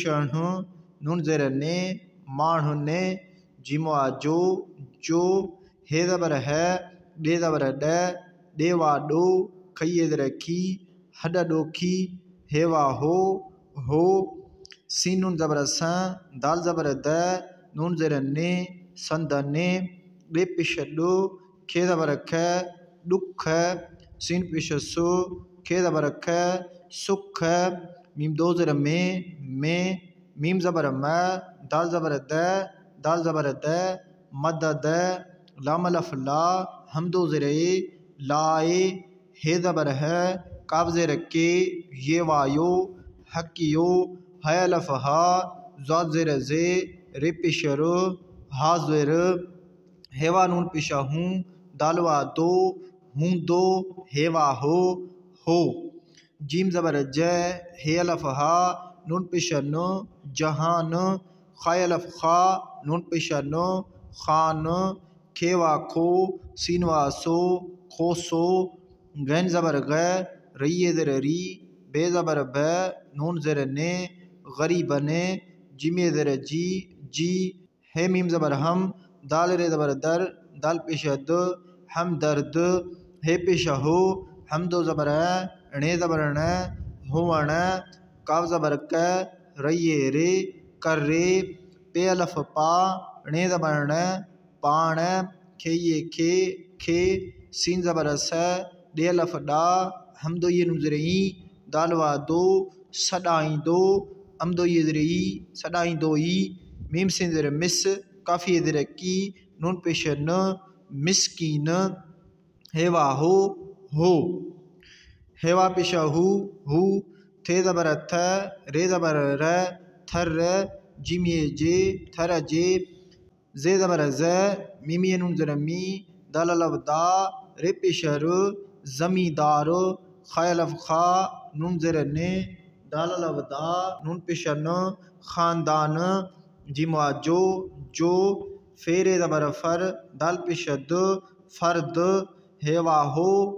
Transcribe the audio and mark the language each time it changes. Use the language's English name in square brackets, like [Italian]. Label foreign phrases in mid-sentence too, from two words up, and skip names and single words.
[Sindhi] न, नून ज़र ने, माण्ह ने, जीमवा जो, हे ज़बर है, डे ज़बर ड, डेवा डो, खई ज़र खी, हड डोखी, हेवा हो, सीन नून ज़बर स, दाल ज़बर द, नून ज़र ने, संद ने, डे पेश डो, खे ज़बर ख, डुख, सीन पेश सो, खे ज़बर ख, सुख, मीम दो ज़र में, मीम ज़बर म, दाल ज़बर द, मदद, लाम अलफ ला, हमदो ज़रे, लाए, हे ज़बर है, काब ज़र के, ये वायो, हकियो, है अलफ हा, ज़ाद ज़र ज़े, रे पेश र, हाज़िर, हेवा नून पेश हूँ, दालवा दो, हूँ दो, हेवा हो। जीम ज़बर ज, हे अलफ हा, नून पेश न, जहान, ख़ा अलफ खा, नून पेश न, खान, खेवा खो, सीनवा सो, खोसो। गैन ज़बर ग, रइए ज़र री, बे ज़बर ब, नून ज़र ने, गरीब ने, जिमिए ज़र जी, हे मीम ज़बर हम, दाल रे ज़बर दर, दाल पेश द, हम दर्द, हे पेश हो, हमदो ज़बर णे ज़बर न, हुवण, काव ज़बर क, रइए रे, कर रे, पे अलफ पा, णे ज़बर न, पाण, खेये खे, सीन ज़बर स, डे अलफ डा, हमदो ये नून ज़र ई, दालवा दो, सडाई दो, अमदो ये ज़र ई, सडाई दो ई, मीम सीन ज़र मिस, काफ़ी ज़र की, नून पेश न, मिस्कीन, हेवा हो, हेवा पेश हु, थे ज़बर थ, रे ज़बर र, थर, जिमिए जे, थर जे, जे ज़बर ज़, मीमिए नून ज़र मी, दाल अलफ दा, रे पेश र, ज़मीदार, ख़ा अलफ खा, नून ज़र ने, दाल अलफ दा, नून पेश न, ख़ानदान, जीमवा जो, फेरे ज़बर फर, दाल पेश द, फर्द, हेवा हो,